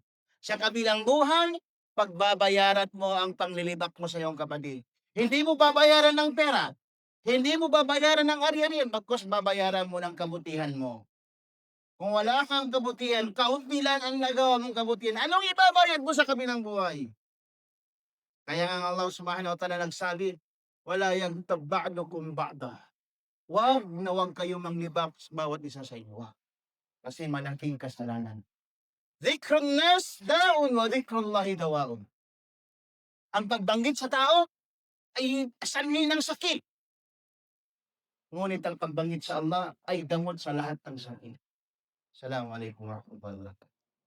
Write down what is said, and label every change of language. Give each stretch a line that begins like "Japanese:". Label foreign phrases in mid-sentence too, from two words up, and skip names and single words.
Filipino: Sa kabilang buhay, pagbabayaran mo ang panglilibak mo sa iyong kapatid. Hindi mo babayaran ng pera, hindi mo babayaran ng ari-arian, bagkus babayaran mo ng kabutihan mo. Kung wala kang kabutihan, kaunti lang ang nagawa mong kabutihan, anong ibabayad mo sa kabilang buhay? Kaya nga ang Allah
Arabic: سبحانه وتعالى
Filipino: nagsabi,
Arabic: ولا يغتب بعضكم بعضا.
Filipino: Wag na wag kayong manglibak sa bawat isa sa inyo. Kasi malaking kasalanan.
Arabic: ذكر الناس داء وذكر الله دواء.
Filipino: Ang pagbanggit sa tao ay sanhi ng sakit. Ngunit ang pagbanggit sa Allah ay damot sa lahat ng sakit.
Arabic: السلام عليكم ورحمة الله وبركاته.